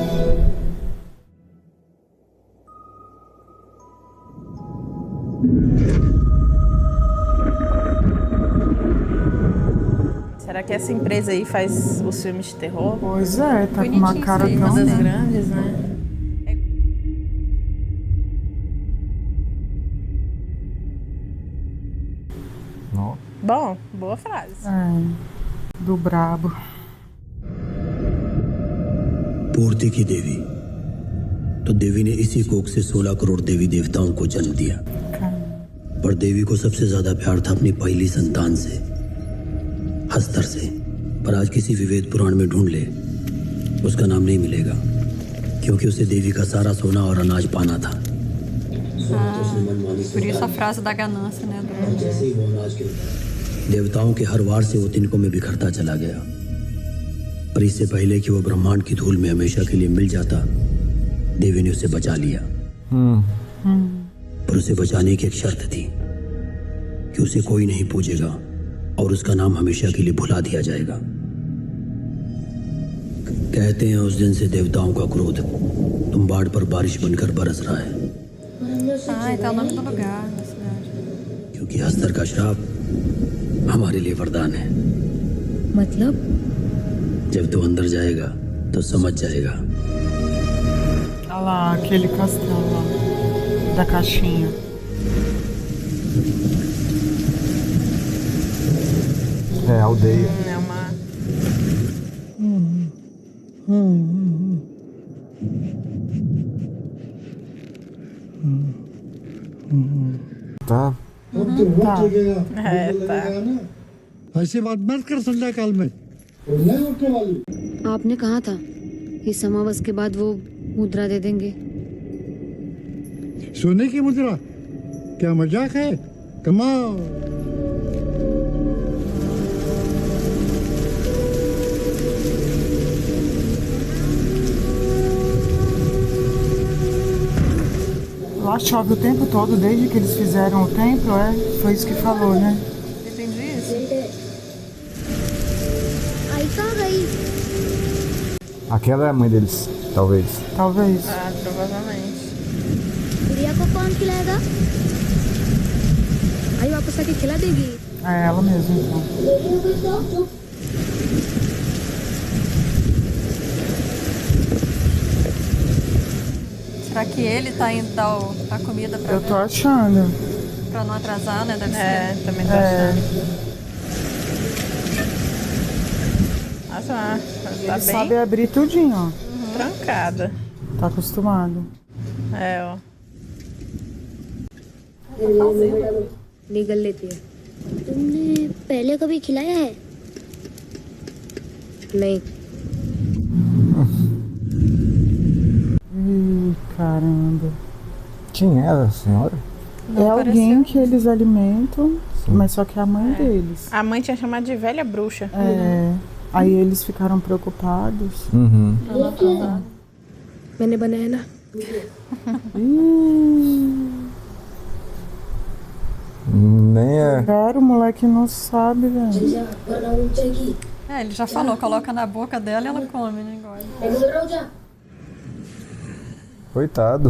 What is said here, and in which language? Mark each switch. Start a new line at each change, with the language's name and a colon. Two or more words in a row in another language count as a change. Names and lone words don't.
Portuguese: Será que essa empresa aí faz os filmes de terror? Pois é, tá com uma Bonitinho cara isso aí, Uma tão... das grandes, né? Não. Bom, boa frase. do brabo.
Hindi: पूर्ति की देवी तो देवी ने इसी कोख से 16 करोड़ देवी देवताओं को जन्म दिया पर देवी को सबसे ज्यादा प्यार था अपनी पहली संतान से हस्तर से पर आज किसी विवेद पुराण में ढूंढ ले उसका नाम नहीं मिलेगा क्योंकि उसे देवी का सारा सोना और अनाज पाना था
Portuguese: Por isso a frase da ganância, né?
Hindi: जैसे ही वो अनाज गिरता देवताओं के हर वार से वो तिनकों में बिखरता चला गया पर इससे पहले कि वो ब्रह्मांड की धूल में हमेशा के लिए मिल जाता देवी ने उसे बचा लिया पर उसे बचाने की एक शर्त थी कि उसे कोई नहीं पूजेगा और उसका नाम हमेशा के लिए भुला दिया जाएगा कहते हैं उस दिन से देवताओं का क्रोध तुम्बाड़ पर बारिश बनकर बरस रहा है
Portuguese: Então é o nome do lugar, da cidade.
Hindi: क्योंकि हस्तर का श्राप हमारे लिए वरदान है मतलब जब तू अंदर जाएगा तो समझ जाएगा
Portuguese: Olha lá, aquele castelo lá, da caixinha. É, aldeia. É uma... Tá.
Hindi: ऐसी बात मत कर संध्या काल में आपने कहा था कि समावस के बाद वो मुद्रा दे देंगे। सोने की मुद्रा क्या मजाक है कमाओ
Portuguese: Lá chove o tempo todo, desde que eles fizeram o templo, Foi isso que falou, né? Entendi isso.
Hindi: आई कहाँ गई?
Portuguese: Aquela é a mãe deles, talvez. Talvez. Provavelmente.
Hindi: गुड़िया को कौन खिलाएगा? आई वापस आके खिला देगी।
Portuguese: É ela mesmo, então. Será que ele tá indo dar a comida Eu tô achando. pra não atrasar, né? Deve ser. Também tô achando. Nossa, tá Ele bem sabe abrir tudinho, ó. trancada. Tá acostumado. É, ó.
Hindi: निगल लेती है तुमने पहले कभी खिलाया है? नहीं।
Portuguese: Ih, caramba. Quem era a senhora? É alguém que eles alimentam, mas só que é a mãe deles. A mãe tinha chamado de velha bruxa. É. Aí eles ficaram preocupados. Uhum.
Hindi: मैंने बनाया ना।
Portuguese: Nem é. Cara, o moleque não sabe, velho. Ele já falou, coloca na boca dela e ela come, né? Engole. Coitado.